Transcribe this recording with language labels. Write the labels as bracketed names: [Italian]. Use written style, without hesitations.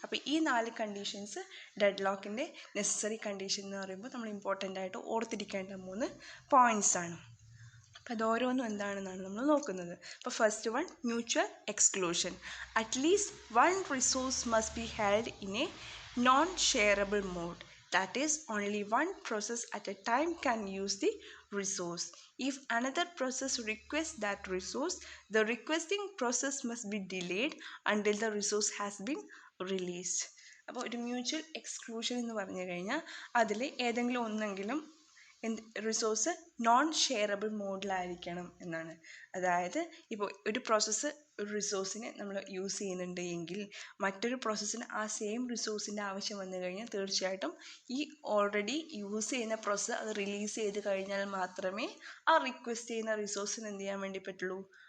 [Malayalam] അപ്പോൾ ഈ 4 conditions dead ലോക്കിൻ്റെ necessary condition എന്ന് പറയുമ്പോൾ നമ്മൾ ഇമ്പോർട്ടൻ്റ് ആയിട്ട് ഓർത്തിരിക്കേണ്ട 3 പോയിൻറ്റ്സ് ആണ്. അപ്പോൾ അതോരോന്നും എന്താണെന്നാണ് നമ്മൾ നോക്കുന്നത്. അപ്പോൾ first one, mutual exclusion. [English] At least one resource must be held in a non shareable mode. That is, only one process at a time can use the resource. If another process requests that resource, the requesting process must be delayed until the resource has been released. [Malayalam] അപ്പോൾ ഒരു mutual exclusion എന്ന് പറഞ്ഞു കഴിഞ്ഞാൽ അതിൽ ഏതെങ്കിലും ഒന്നെങ്കിലും resource non shareable മോഡിലായിരിക്കണം എന്നാണ്. അതായത് ഇപ്പോൾ ഒരു പ്രോസസ്സ് ഒരു റിസോഴ്സിനെ നമ്മൾ യൂസ് ചെയ്യുന്നുണ്ട് എങ്കിൽ മറ്റൊരു പ്രോസസ്സിന് ആ സെയിം റിസോഴ്സിൻ്റെ ആവശ്യം വന്നു കഴിഞ്ഞാൽ തീർച്ചയായിട്ടും ഈ ഓൾറെഡി യൂസ് ചെയ്യുന്ന പ്രോസസ്സ് അത് റിലീസ് ചെയ്ത് കഴിഞ്ഞാൽ മാത്രമേ ആ റിക്വസ്റ്റ് ചെയ്യുന്ന റിസോഴ്സിന് എന്ത് ചെയ്യാൻ വേണ്ടി പറ്റുള്ളൂ?